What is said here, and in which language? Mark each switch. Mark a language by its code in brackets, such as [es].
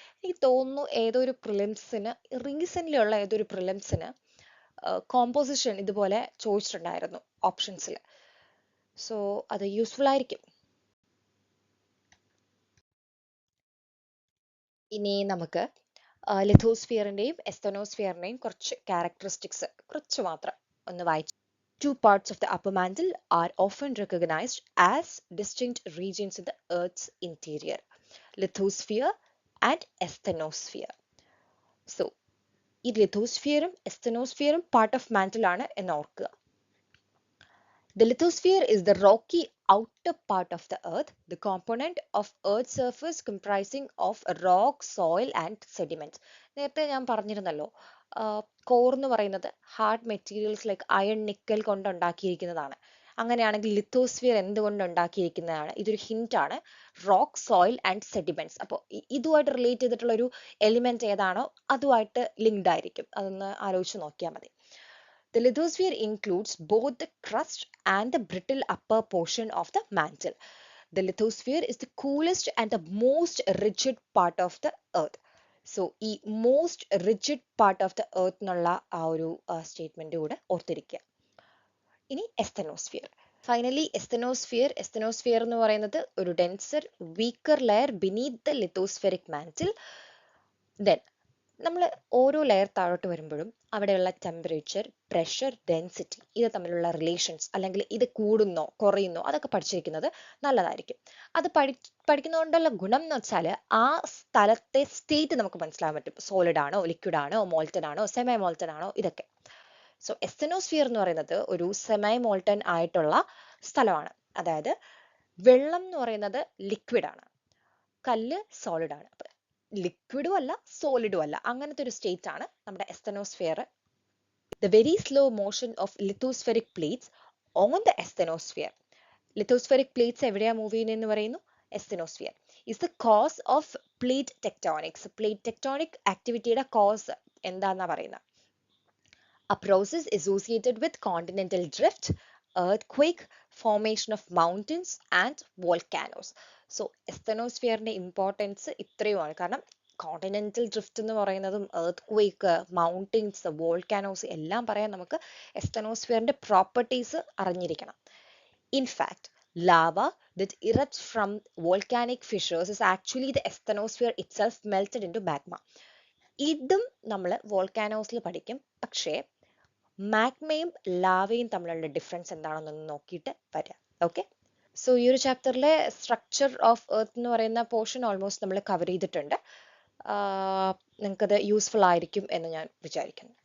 [ml] എനിക്ക് തോന്നുന്നു ഏതൊരു പ്രിലിംസിന്, റീസെന്റ് ഉള്ള ഏതൊരു പ്രിലിംസിന് കോമ്പോസിഷൻ ഇതുപോലെ ചോദിച്ചിട്ടുണ്ടായിരുന്നു ഓപ്ഷൻസിൽ. സോ അത് യൂസ്ഫുൾ ആയിരിക്കും. ഇനി നമുക്ക് ലിത്തോസ്ഫിയറിന്റെയും എസ്തനോസ്ഫിയറിന്റെയും കുറച്ച് ക്യാരക്ടറിസ്റ്റിക്സ് കുറച്ച് മാത്രം ഒന്ന് വായിച്ചു. [en] Two parts of the upper mantle are often recognized as distinct regions in the Earth's interior, lithosphere and asthenosphere. [ml] So, ഈ ലിത്തോസ്ഫിയറും എസ്തനോസ്ഫിയറും [en] part of mantle [ml] ആണ് എന്ന് ഓർക്കുക. [en] The lithosphere is the rocky outer part of the Earth, the component of Earth's surface comprising of rock, soil and sediments. [ml] നേരത്തെ ഞാൻ പറഞ്ഞിരുന്നല്ലോ, core എന്ന് പറയുന്നത് hard materials like iron, nickel കൊണ്ട് ഉണ്ടാക്കിയിരിക്കുന്നതാണ്. അങ്ങനെയാണെങ്കിൽ ലിത്തോസ്ഫിയർ എന്തുകൊണ്ട് ഉണ്ടാക്കിയിരിക്കുന്നതാണ്? ഇതൊരു ഹിന്റ് ആണ്. [en] Rock, soil and sediments. [ml] അപ്പോൾ ഇതുമായിട്ട് റിലേറ്റ് ചെയ്തിട്ടുള്ള ഒരു എലിമെന്റ് ഏതാണോ അതുമായിട്ട് ലിങ്ക്ഡ് ആയിരിക്കും. അതൊന്ന് ആലോചിച്ച് നോക്കിയാൽ മതി. [en] The lithosphere includes both the crust and the brittle upper portion of the mantle. The lithosphere is the coolest and the most rigid part of the earth. [ml] So, ഈ [en] most rigid part of the earth [ml] എന്നുള്ള ആ ഒരു statement കൂടെ ഓർത്തിരിക്കുക. ഇനി asthenosphere. [en] finally asthenosphere [ml] എന്ന് പറയുന്നത് ഒരു [en] Denser weaker layer beneath the lithospheric mantle. [ml] Then നമ്മൾ ഓരോ ലെയർ താഴോട്ട് വരുമ്പോഴും അവിടെയുള്ള ടെമ്പറേച്ചർ, പ്രഷർ, ഡെൻസിറ്റി ഇത് തമ്മിലുള്ള റിലേഷൻസ്, അല്ലെങ്കിൽ ഇത് കൂടുന്നോ കുറയുന്നോ അതൊക്കെ പഠിച്ചിരിക്കുന്നത് നല്ലതായിരിക്കും. അത് പഠിക്കുന്നതുകൊണ്ടുള്ള ഗുണം എന്ന് വെച്ചാൽ ആ സ്ഥലത്തെ സ്റ്റേറ്റ് നമുക്ക് മനസ്സിലാക്കാൻ പറ്റും. സോളിഡ് ആണോ, ലിക്വിഡ് ആണോ, മോൾട്ടൺ ആണോ, സെമി മോൾട്ടൺ ആണോ, ഇതൊക്കെ. സോ എസ്തനോസ്ഫിയർ എന്ന് പറയുന്നത് ഒരു സെമി മോൾട്ടൺ ആയിട്ടുള്ള സ്ഥലമാണ്. അതായത് വെള്ളം എന്ന് പറയുന്നത് ലിക്വിഡ് ആണ്, കല്ല് സോളിഡ് ആണ്. ലിക്വിഡും അല്ല സോളിഡും അല്ല, അങ്ങനത്തെ ഒരു സ്റ്റേറ്റ് ആണ് നമ്മുടെ asthenosphere. [en] The very slow motion of lithospheric plates on the asthenosphere. [ml] Lithospheric plates എവിടെയാ മൂവ് ചെയ്യുന്നതെന്ന് പറയുന്നു? Asthenosphere. [en] Is the cause of plate tectonics. Plate tectonic activityയുടെ cause [ml] എന്താന്നാ പറയുന്നത്? [en] A process associated with continental drift, earthquake, formation of mountains and volcanoes. [ml] So എസ്തനോസ്ഫിയറിന്റെ importance ഇത്രയുമാണ്. കാരണം continental drift എന്ന് പറയുന്നതും earthquake, mountains, volcanoes എല്ലാം പറയാൻ നമുക്ക് എസ്തനോസ്ഫിയറിന്റെ പ്രോപ്പർട്ടീസ് അറിഞ്ഞിരിക്കണം. [en] In fact, lava that erupts from volcanic fissures is actually the asthenosphere itself melted into magma. [ml] ഇതും നമ്മൾ വോൾക്കാനോസിൽ പഠിക്കും. പക്ഷേ മാഗ്മയും ലാവയും തമ്മിലുള്ള ഡിഫറൻസ് എന്താണെന്നൊന്ന് നോക്കിയിട്ട് വരാം. ഓക്കെ, സോ ഈ ഒരു ചാപ്റ്ററിലെ സ്ട്രക്ചർ ഓഫ് എർത്ത് എന്ന് പറയുന്ന പോർഷൻ ഓൾമോസ്റ്റ് നമ്മൾ കവർ ചെയ്തിട്ടുണ്ട്. നിങ്ങൾക്കത് യൂസ്ഫുൾ ആയിരിക്കും എന്ന് ഞാൻ വിചാരിക്കുന്നു.